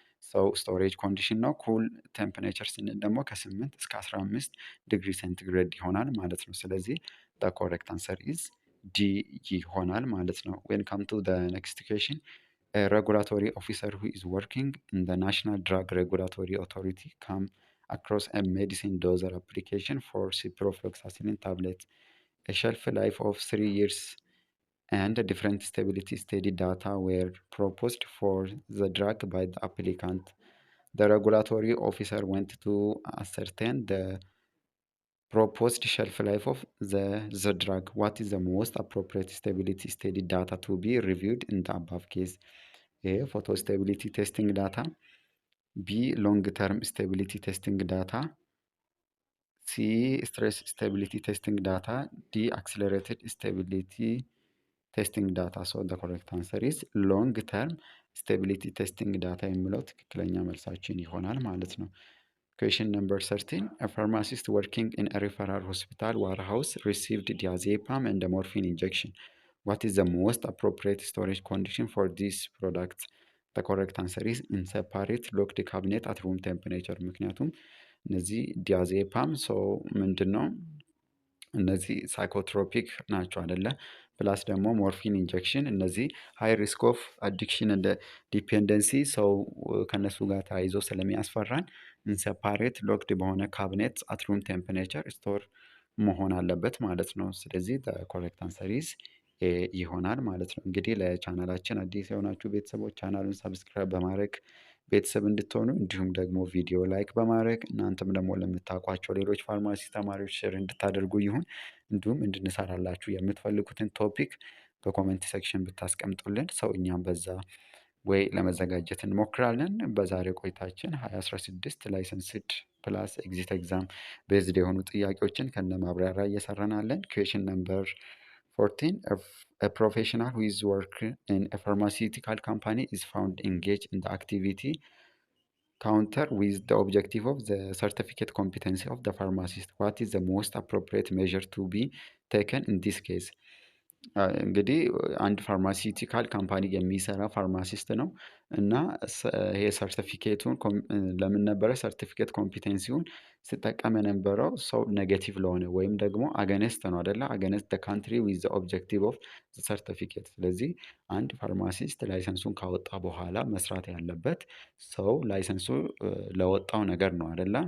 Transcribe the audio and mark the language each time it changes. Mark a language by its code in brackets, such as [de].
[am] ሰው ስቶሬጅ ኮንዲሽን ነው። ኩል ቴምፕሬቸር ስንል ደግሞ ከ8 እስከ 15 ዲግሪ ሴንቲግሬድ ይሆናል ማለት ነው። ስለዚህ [en] the correct answer is D [am] ይሆናል ማለት ነው። [en] when come to the next question, a regulatory officer who is working in the National Drug Regulatory Authority come across a medicine doser application for ciprofloxacin tablet. A shelf life of 3 years and different stability study data were proposed for the drug by the applicant. The regulatory officer went to ascertain the proposed shelf life of the drug. What is the most appropriate stability study data to be reviewed in the above case? A. Photo stability testing data. B. Long term stability testing data. C. Stress stability testing data. D. Accelerated stability testing data. So the correct answer is long term stability testing data [am] የሚለው ትክክለኛ መልሳችን ይሆናል ማለት ነው። [en] Question number 13. A pharmacist working in a referral hospital warehouse received diazepam and a morphine injection. What is the most appropriate storage condition for these products? The correct answer is in separate locked cabinet at room temperature. [am] ምክንያቱም እነዚህ ዲያዜፓም ሰው ምንድን ነው እነዚህ ሳይኮትሮፒክ ናቸው አይደለ? ፕላስ ደግሞ ሞርፊን ኢንጀክሽን እነዚህ ሃይ ሪስክ ኦፍ አዲክሽን እንደ ዲፔንደንሲ ሰው ከነሱ ጋር ተያይዞ ስለሚያስፈራን ኢንሰፓሬት ሎክድ በሆነ ካቢኔት አት ሩም ቴምፕሬቸር ስቶር መሆን አለበት ማለት ነው። ስለዚህ ኮሬክት አንሰር ኢዝ ኤ ይሆናል ማለት ነው። እንግዲህ ለቻናላችን አዲስ የሆናችሁ ቤተሰቦች ቻናሉን ሰብስክራይብ በማድረግ ቤተሰብ እንድትሆኑ እንዲሁም ደግሞ ቪዲዮ ላይክ በማድረግ እናንተም ደግሞ ለምታውቋቸው ሌሎች ፋርማሲ ተማሪዎች ሼር እንድታደርጉ ይሁን። እንዲሁም እንድንሰራላችሁ የምትፈልጉትን ቶፒክ በኮሜንት ሴክሽን ብታስቀምጡልን ሰው እኛም በዛ ወይ ለመዘጋጀት እንሞክራለን። በዛሬ ቆይታችን 2016 ላይሰንስድ ፕላስ ኤግዚት ኤግዛም ቤዝድ የሆኑ ጥያቄዎችን ከነ ማብራሪያ እየሰራናለን። ኩዌሽን ነምበር 14. [en] A professional who is working in a pharmaceutical company is found engaged in the activity counter with the objective of the certificate competency of the pharmacist. What is the most appropriate measure to be taken in this case? [am] እንግዲህ አንድ ፋርማሲውቲካል ካምፓኒ የሚሰራ ፋርማሲስት ነው እና ይሄ ሰርቲፊኬቱን ለምን ነበረ ሰርቲፊኬት ኮምፒቴንሲውን ሲጠቀም የነበረው ሰው ኔጌቲቭ ለሆነ ወይም ደግሞ አገነስት ነው አይደለ? አገነስት ዘ ካንትሪ ዊዝ ዘ ኦብጀክቲቭ ኦፍ ዘ ሰርቲፊኬት። ስለዚህ አንድ ፋርማሲስት ላይሰንሱን ካወጣ በኋላ መስራት ያለበት ሰው ላይሰንሱ ለወጣው ነገር ነው አይደለ?